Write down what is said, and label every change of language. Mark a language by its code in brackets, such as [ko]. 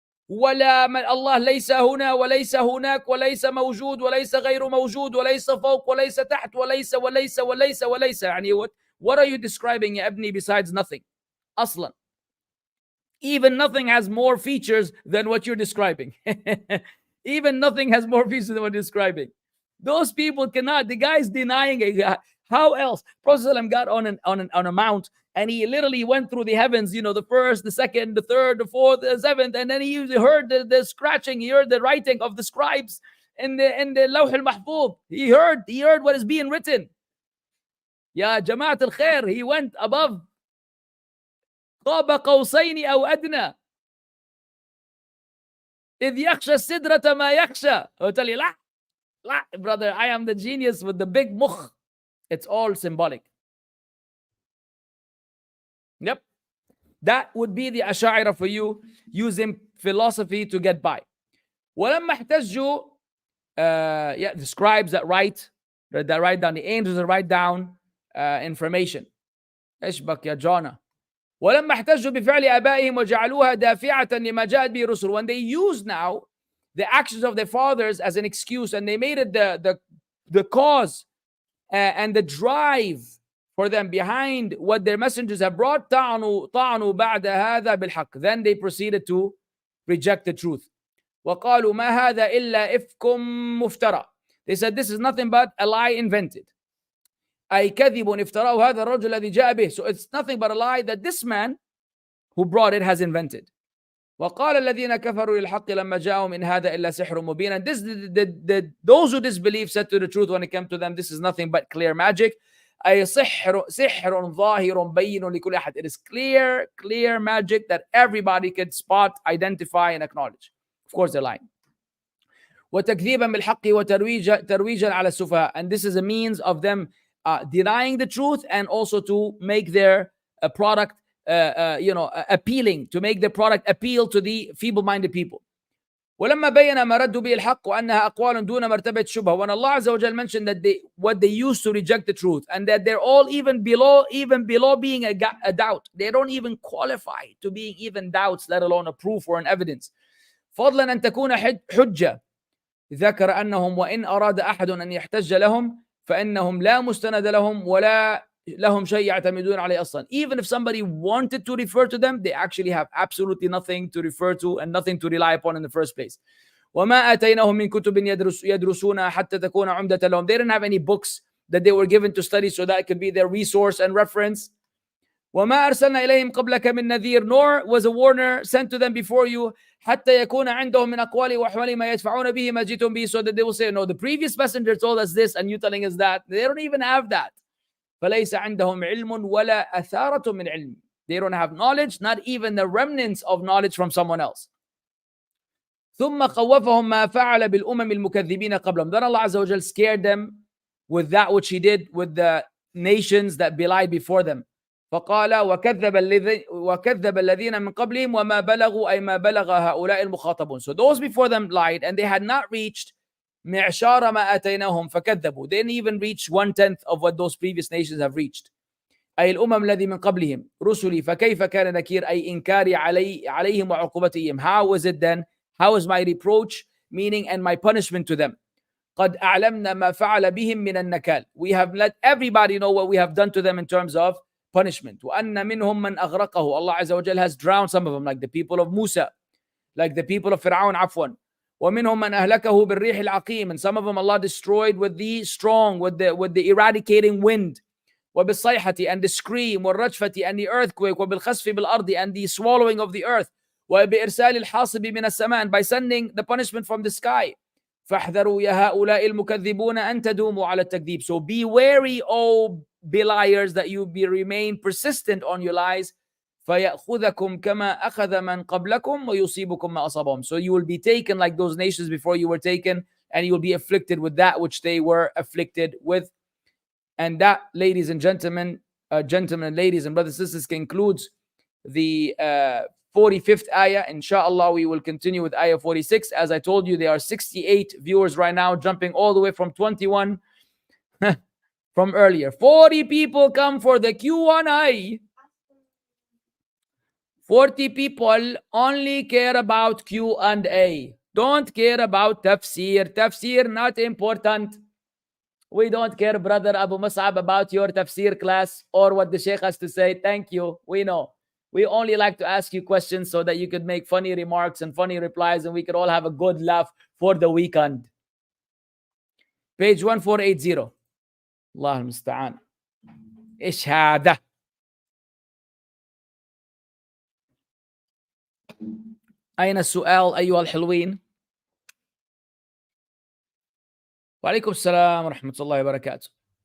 [ar] ولا من الله ليس هنا وليس هناك وليس موجود وليس غير موجود وليس فوق وليس تحت وليس يعني [en] what are you describing [ar] يا ابني [en] besides nothing [ar] أصلا. [en] Even nothing has more features than what you're describing. Even nothing has more features than what you're describing. Those people cannot. The guy's denying it. How else? Prophet got on a mount, and he literally went through the heavens, the first, the second, the third, the fourth, the seventh, and then he heard the scratching, he heard the writing of the scribes in the Lawh al-Mahfuz. He heard what is being written. [ar] Ya Jama'at al-Khair, [en] he went above. [ar] قاب قوسين أو أدنى إذ يخشى السدرة ما يخشى. [en] I'll tell you, la, brother, I am the genius with the big mukh. It's all symbolic. Yep. That would be the Ash'ari for you, using philosophy to get by. [ar] ولما احتجوا, [en] the scribes that write down, the angels that write down information. [ar] إيش بك يا جانا. ولما احتجوا بفعل آبائهم وجعلوها دافعة لما جاءت به الرسل. [en] When they use now the actions of their fathers as an excuse, and they made it the cause and the drive for them behind what their messengers have brought, [ar] طعنوا بعد هذا بالحق. [en] Then they proceeded to reject the truth. [ar] وقالوا ما هذا إلا إفك مفترى. [en] They said this is nothing but a lie invented. [ar] أي كذب افتراه هذا الرجل الذي جاء به. [en] So it's nothing but a lie that this man who brought it has invented. [ar] وقال الذين كفروا للحق لما جاءهم إن هذا إلا سحر مبين. [en] And this, those who disbelieve said to the truth when it came to them, this is nothing but clear magic. [ar] أي سحر ظاهر بين لكل أحد. [en] It is clear magic that everybody can spot, identify, and acknowledge. Of course they're lying. [ar] وتكذيبا بالحق وترويجا على السفهاء. [en] And this is a means of them denying the truth, and also to make their product appealing, to make the product appeal to the feeble-minded people. [ar] ولما بين ما ردوا به الحق وأنها أقوال دون مرتبة شبهة. [en] When Allah Azza wa Jal mentioned that what they used to reject the truth, and that they're all even below being a doubt. They don't even qualify to being even doubts, let alone a proof or an evidence. [ar] فضلا أن تكون حجة. ذكر أنهم وإن أراد أحد أن يحتج لهم فإنهم لا مستند لهم ولا لهم شيء يعتمدون عليه أصلا. [en] Even if somebody wanted to refer to them, they actually have absolutely nothing to refer to and nothing to rely upon in the first place. [ar] وما آتيناهم من كتب يدرسونها حتى تكون عمدة لهم. [en] They didn't have any books that they were given to study so that it could be their resource and reference. [ar] وما أرسلنا إليهم قبلك من نذير. [en] Nor was a warner sent to them before you [ar] حتى يكون عندهم من أقوال وأحوال ما يدفعون به ما جئتم به, [en] so that they will say, no, the previous messenger told us this and you telling us that. They don't even have that. [ar] فليس عندهم علم ولا أثارة من علم. [en] They don't have knowledge, not even the remnants of knowledge from someone else. [ar] ثم خوفهم ما فعل بالأمم المكذبين قبلهم. [en] Then Allah Azza wa Jal scared them with that which He did with the nations that belied before them. [ar] فقال وكذب الذين من قبلهم وما بلغوا أي ما بلغ هؤلاء المخاطبون. [en] So those before them lied, and they had not reached [ar] معشار ما آتيناهم فكذبوا. [en] They didn't even reach 1/10 of what those previous nations have reached. [ar] أي الأمم الذي من قبلهم رسلي فكيف كان نكير أي إنكاري عليهم وعقوبتهم. [en] How was it then? How is my reproach, meaning, and my punishment to them? [ar] قد أعلمنا ما فعل بهم من النكال. [en] We have let everybody know what we have done to them in terms of punishment. [ar] وأن منهم من أغرقه. [en] Allah Azza wa Jal has drowned some of them, like the people of Musa, like the people of Fir'aun, [ar] عفوا. ومنهم من أهلكه بالريح العقيم. [en] And some of them Allah destroyed with the strong, with the eradicating wind. [ar] وبالصيحة, [en] and the scream, [ar] والرجفة, [en] and the earthquake, [ar] وبالخسف بالأرض, [en] and the swallowing of the earth. [ar] وبإرسال الحاصب من السماء, [en] and by sending the punishment from the sky. [ar] فاحذروا يا هؤلاء المكذبون أن تدوموا على التكذيب. [en] So be wary, O beliers, that you remain persistent on your lies. [ar] فيأخذكم كما أخذ من قبلكم ويصيبكم ما أصابهم. [en] So you will be taken like those nations before you were taken, and you will be afflicted with that which they were afflicted with. And that, ladies and gentlemen, ladies and brothers and sisters, concludes the 45th ayah. Inshallah, we will continue with ayah 46. As I told you, there are 68 viewers right now, jumping all the way from 21 from earlier. 40 people come for the Q&A. 40 people only care about Q&A. Don't care about tafsir. Tafsir not important. We don't care, brother Abu Mussab, about your tafsir class or what the sheikh has to say. Thank you. We know. We only like to ask you questions so that you could make funny remarks and funny replies, and we could all have a good laugh for the weekend. Page 1480. Allah al-musta'an. [ar] إيش هذا؟ أين السؤال أيها الحلوين؟ وعليكم السلام ورحمة الله وبركاته.